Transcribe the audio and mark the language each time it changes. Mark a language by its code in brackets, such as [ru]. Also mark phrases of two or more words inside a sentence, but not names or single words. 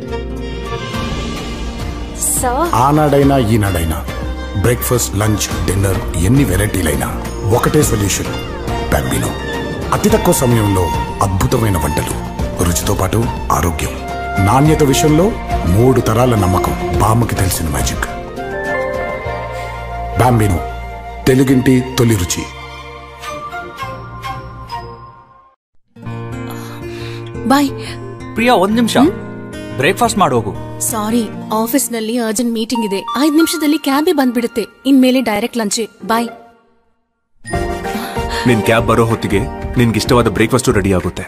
[te] ఆనాడైనా ఈనాడైనా [en] breakfast, lunch, dinner [te] ఎన్ని వెరైటీలైనా ఒకటే సొల్యూషన్, బాంబినో. అతి తక్కువ సమయంలో అద్భుతమైన వంటలు, రుచితో పాటు ఆరోగ్యం, నాణ్యత విషయంలో 3 తరాల నమ్మకం. బామ్మకి తెలిసిన మ్యాజిక్ బాంబినో, తెలుగింటి తొలి రుచి. [kn] ಬಾಯ್ ಪ್ರಿಯಾ, 1 ನಿಮಿಷ. ಬ್ರೇಕ್ಫಾಸ್ಟ್ ಮಾಡೋಗು. ಸಾರಿ, ಆಫೀಸ್ ನಲ್ಲಿ [en] urgent meeting [kn] ಇದೆ. 5 ನಿಮಿಷದಲ್ಲಿ ಕ್ಯಾಬೇ ಬಂದ್ಬಿಡುತ್ತೆ. ಇನ್ಮೇಲೆ [en] direct lunch. [kn] ಬಾಯ್. ನಿನ್ ಕ್ಯಾಬ್ ಬರೋ ಹೊತ್ತಿಗೆ ನಿನ್ಗಿಷ್ಟವಾದ ಬ್ರೇಕ್ಫಾಸ್ಟ್ ರೆಡಿ ಆಗುತ್ತೆ.